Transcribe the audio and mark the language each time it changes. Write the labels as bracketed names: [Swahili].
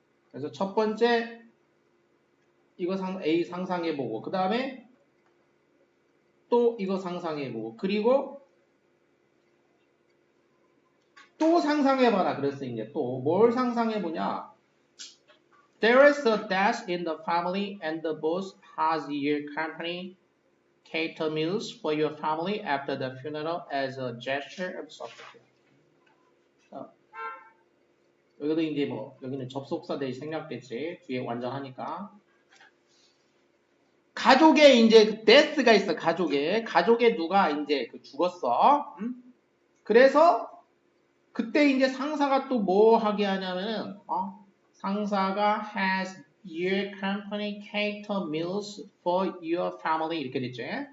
[Korean] 그래서 첫 번째 이거 A 상상해보고 그 다음에 또 이거 상상해보고 그리고 또 상상해봐라. 그랬어. 이제 또 뭘 상상해보냐. [English] There is a death in the family and the boss has your company cater meals for your family after the funeral as a gesture of support. [Korean] 여기도 이제 뭐 여기는 접속사 대신 생략됐지. 뒤에 완전하니까. 가족에 이제 death가 있어. 가족에 누가 이제 죽었어. 그래서 그때 이제 상사가 또 뭐 하게 하냐면은 상사가 [English] has your company cater meals for your family [Korean] 이렇게 됐죠.